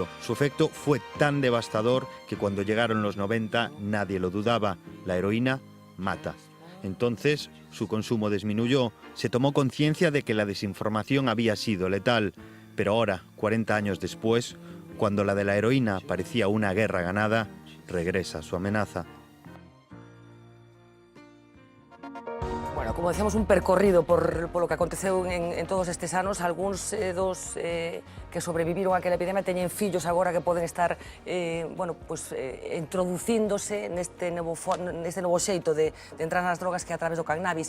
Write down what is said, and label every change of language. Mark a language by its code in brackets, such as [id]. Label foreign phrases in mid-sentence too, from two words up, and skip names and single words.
[es] Su efecto fue tan devastador que cuando llegaron los 90 nadie lo dudaba. La heroína mata. Entonces su consumo disminuyó, se tomó conciencia de que la desinformación había sido letal. Pero ahora, 40 años después, cuando la de la heroína parecía una guerra ganada, regresa su amenaza. Bueno, como decíamos, [gl] un percorrido por lo que aconteceu en todos estes anos. Algúns dos que sobreviviron a aquela epidemia teñen fillos agora que poden estar introducíndose neste novo xeito de entrar nas drogas que é a través do cannabis.